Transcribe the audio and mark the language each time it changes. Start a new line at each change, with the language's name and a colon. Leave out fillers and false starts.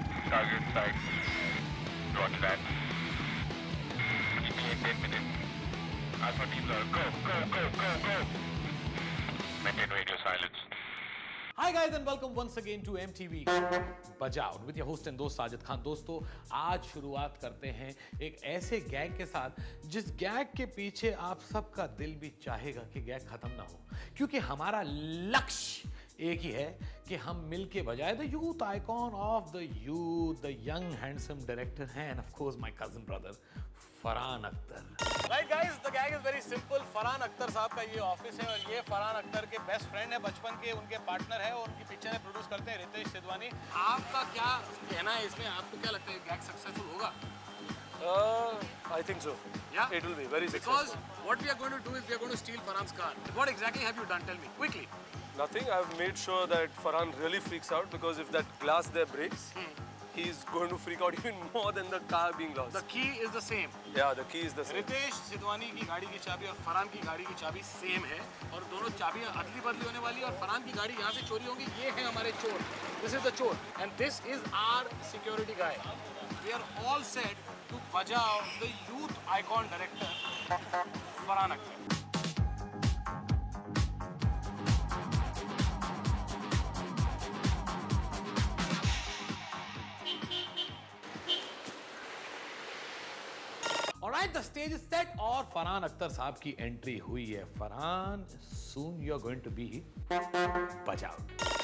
English: Target sight. Roger that. ETA 10 minutes. Alpha teams are go. Maintain radio silence. Hi guys and welcome once again to MTV Bajao with your host and दोस्त साजिद खान।
Hindi: दोस्तों, आज शुरुआत करते हैं एक ऐसे गैग के साथ जिस गैग के पीछे आप सबका दिल भी चाहेगा कि गैग खत्म ना हो, क्योंकि हमारा लक्ष्य एक ही है कि हम मिलके बजाए
English: the youth icon of the youth, the young handsome director हैं and of course my cousin brother
Hindi: Farhan Akhtar.
English: Right guys, the gag is very simple.
Hindi: Farhan Akhtar साहब का ये ऑफिस है और ये फरहान अख्तर के बेस्ट फ्रेंड है, बचपन के उनके पार्टनर है और उनकी पिक्चरें प्रोड्यूस करते हैं रितेश सिद्धवानी। आपका क्या कहना है इसमें? आपको क्या लगता है गैग सक्सेसफुल होगा?
English: I think so. Yeah? It will be very successful. Because what we are going to do is we are going to steal Farhan's car. What exactly have you done? Tell me quickly. Nothing. I've made sure that Farhan really freaks out because if that glass there breaks, he's going to freak out even more than the car being lost. The key is the same. Yeah, the key is the same.
Hindi: Ritesh Sidhwani की गाड़ी की चाबी और फरहान की गाड़ी की चाबी same है और दोनों चाबियां अदली बदली होने वाली है और फरहान की गाड़ी यहाँ से चोरी होगी। ये है हमारे चोर।
English: This is the chor and this is our security guy. We are all set to बजाओ the youth icon director Farhan Akhtar. Alright, the stage is set
Hindi: और फरहान अख्तर साहब की एंट्री हुई है।
English: Farhan, soon you are going to be बजाओ।